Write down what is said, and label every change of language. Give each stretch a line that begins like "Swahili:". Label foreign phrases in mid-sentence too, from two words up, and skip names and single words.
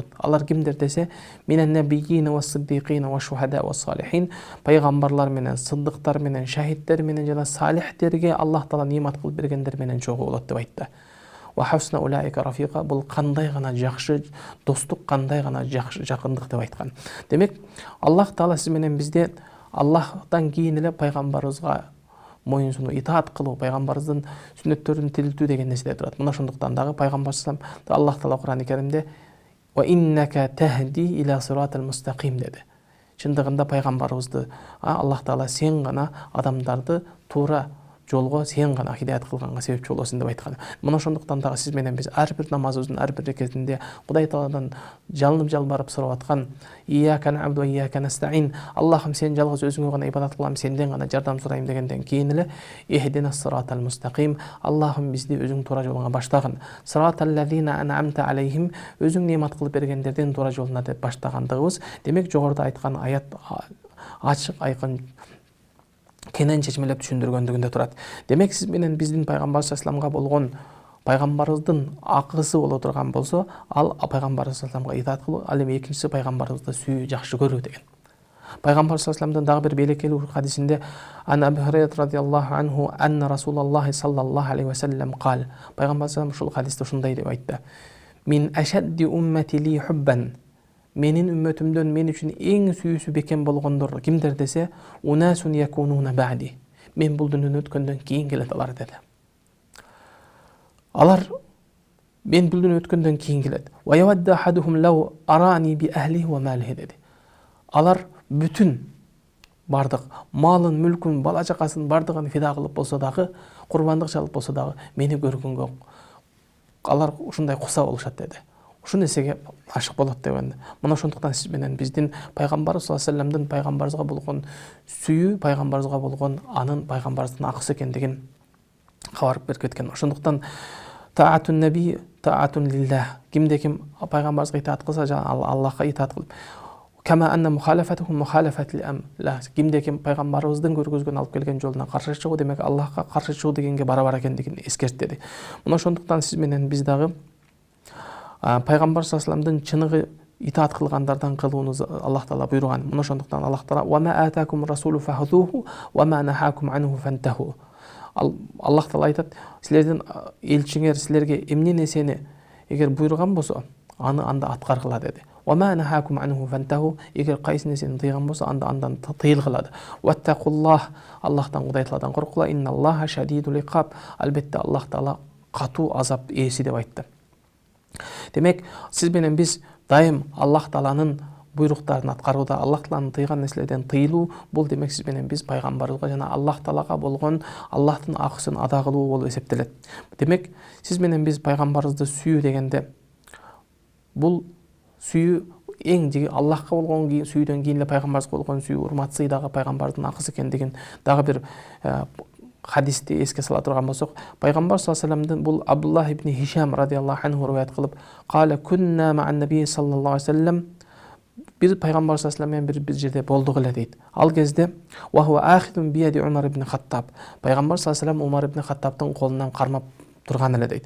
Kyrgyz: Алар кимдер десе,
Arabic: من النبيين والصديقين والشهداء والصالحين,
Kyrgyz: пайгамбарлар менен, сыддыктар менен, шахидтер менен жана салихтерге Аллах Таала немат кылып бергендер менен чогуу болот деп айтты.
Arabic: وحسن أولئك رفيقا,
Kyrgyz: бул кандай гана жакшы достук, кандай гана жакшы жакындык деп айткан. Демек Аллах Таала сиз менен бизде Аллахтан кийин эле пайгамбарыбызга моюнсунуу итаат кылуу, пайгамбарыбыздын сүннөттөрүн тилтүү деген нерседе турат. Мына ошондуктан дагы пайгамбар
Arabic: صلى الله عليه وسلم
Kyrgyz: Аллах Таала Кур'ан-ы Каримде
Arabic: وإنك تهدي إلى صراط مستقيم
Kyrgyz: деди. Чындыгында пайгамбарыбызды Аллах Таала сен гана адамдарды туура жолго, сен гана хидаят кылганга себепчи болосуң деп айткан. Мына ошондуктан дагы сиз менен биз ар бир намазыбыздын ар бир рекетинде Кудай Тааладан жалынып жалбарып сурап аткан
Arabic: إياك نعبد وإياك نستعين,
Kyrgyz: Аллахым сен жалгыз өзүңө гана ибадат кылам, сенден гана жардам сурайм дегенден кийин эле
Arabic: اهدنا الصراط المستقيم,
Kyrgyz: Аллахым бизди өзүң туура жолуңа баштагын.
Arabic: صراط الذين أنعمت عليهم,
Kyrgyz: өзүң немат кылып бергендердин туура жолуна деп баштагандыгыбыз. Демек жогоруда айткан аят ачык, айкын, кенен чечмелеп түшүндүргөндүгүндө турат. Демек сиз менен биздин пайгамбар
Arabic: صلى الله عليه وسلم
Kyrgyz: болгон пайгамбарыбыздын акысы боло турган болсо, ал пайгамбар
Arabic: صلى الله عليه وسلم
Kyrgyz: итаат кылуу, ал эми экинчиси пайгамбарыбызды сүйүү, жакшы көрүү деген.
Arabic: Пайгамбар صلى الله عليه وسلم
Kyrgyz: дагы бир белекелүү хадисинде
Arabic: عن أبي هريرة رضي الله عنه أن رسول الله صلى الله عليه وسلم قال,
Kyrgyz: пайгамбар саллаллаху ушул хадисте ушундай деп айтты:
Arabic: من أشد أمتي لي حبا,
Kyrgyz: менин үммөтүмдөн мен үчүн эң сүйүүсү бекем болгондор кимдер десе,
Arabic: ناس يكونون بعدي,
Kyrgyz: мен бул дүнүйдөн өткөндөн кийин келет алар деди. Алар мен бул дүнүйдөн өткөндөн кийин келет.
Arabic: ويود أحدهم لو رآني بأهله وماله деди.
Kyrgyz: Алар бүтүн бардык малын, мүлкүн, бала чакасын бардыгын фида кылып болсо дагы, курбандык чалып болсо дагы мени көргөнгө алар ушундай куса болушат деди. Ушул нерсеге ашык болот деген. Мына ошондуктан сиз менен биздин пайгамбар
Arabic: صلى الله عليه وسلم
Kyrgyz: пайгамбарыбызга болгон сүйүү, пайгамбарыбызга болгон анын пайгамбарыбыздын акысы экендигин кабар берип кеткен. Ошондуктан
Arabic: طاعة النبي طاعة لله,
Kyrgyz: кимде ким пайгамбарыбызга итаат кылса, Аллахка итаат кылып,
Arabic: كما أن مخالفتهم مخالفة لأمره,
Kyrgyz: кимде ким пайгамбарыбыздын көргөзгөн алып келген жолуна каршы чыгуу, демек Аллахка каршы чыгуу дегенге барабар экендигин эскертти. Мына ошондуктан сиз менен биз дагы пайгамбар
Arabic: صلى الله عليه وسلم
Kyrgyz: чыныгы итаат кылгандардан кылууну Аллах Таала буйруган. Мына ошондуктан Аллах Таала
Arabic: وما آتاكم الرسول فخذوه وما نهاكم عنه فانتهوا.
Kyrgyz: Аллах Таала айтат, силердин элчиңер силерге эмне нерсени эгер буйруган болсо аны анда аткаргыла деди.
Arabic: وما نهاكم عنه فانتهوا.
Kyrgyz: эгер кайсы нерсени тыйган болсо андан тыйылгыла.
Arabic: واتقوا
Kyrgyz: Аллахтан Кудайталадан коркула.
Arabic: إن الله شديد العقاب.
Kyrgyz: Албетте Аллах Таала катуу азап ээси деп айтты. Демек, сиз менен биз дайым Аллах Тааланын буйруктарын аткарууда, Аллах Тааланын тыйган нерселерден тыйылуу, бул демек сиз менен биз пайгамбарыбызга жана Аллах Таалага болгон Аллахтын акысын ада кылуу болуп эсептелет. Демек, сиз менен биз пайгамбарыбызды сүйүү дегенде, бул сүйүү эң жеги Аллахка болгон сүйүүдөн кийин эле пайгамбарыбызга болгон сүйүү, урматсый дагы пайгамбардын акысы экендигин дагы бир хадисти эске сала турган болсок, пайгамбар
Arabic: صلى الله عليه وسلم
Kyrgyz: бул Абдуллах ибн Хишам
Arabic: رضي الله عنه
Kyrgyz: риваят кылып,
Arabic: "قال كنا مع النبي صلى الله عليه وسلم",
Kyrgyz: бир пайгамбар
Arabic: صلى الله عليه وسلم
Kyrgyz: менен бир жерде болдук эле дейт. Ал кезде
Arabic: "وهو آخذ بيد عمر بن الخطاب",
Kyrgyz: пайгамбар
Arabic: صلى الله عليه وسلم
Kyrgyz: Умар ибн Хаттабтын колунан кармап турган эле дейт.